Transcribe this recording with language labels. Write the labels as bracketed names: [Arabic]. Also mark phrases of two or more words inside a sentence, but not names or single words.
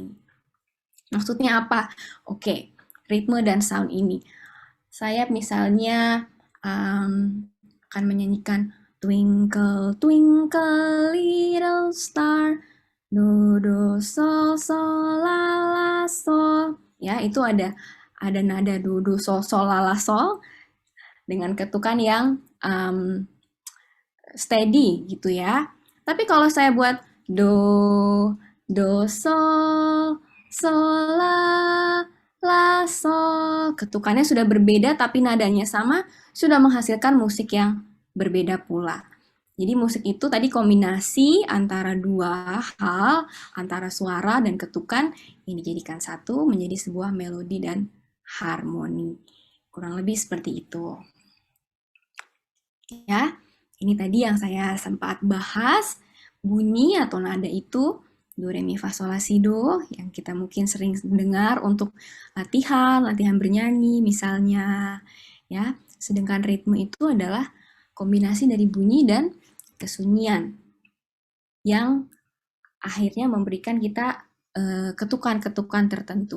[Indonesian] Maksudnya apa? Oke, ritme dan sound ini. Saya misalnya akan menyanyikan Twinkle Twinkle Little Star, do do sol sol la la sol. Ya, itu ada nada do do sol sol la la sol dengan ketukan yang steady gitu ya. Tapi kalau saya buat do sol sol la sol, ketukannya sudah berbeda tapi nadanya sama, sudah menghasilkan musik yang berbeda pula. Jadi musik itu tadi kombinasi antara dua hal, antara suara dan ketukan yang dijadikan satu menjadi sebuah melodi dan harmoni. Kurang lebih seperti itu. Ya, ini tadi yang saya sempat bahas, bunyi atau nada itu do, re, mi, fa, sol, la, si, do yang kita mungkin sering dengar untuk latihan bernyanyi misalnya, ya. Sedangkan ritme itu adalah kombinasi dari bunyi dan kesunyian yang akhirnya memberikan kita ketukan-ketukan tertentu.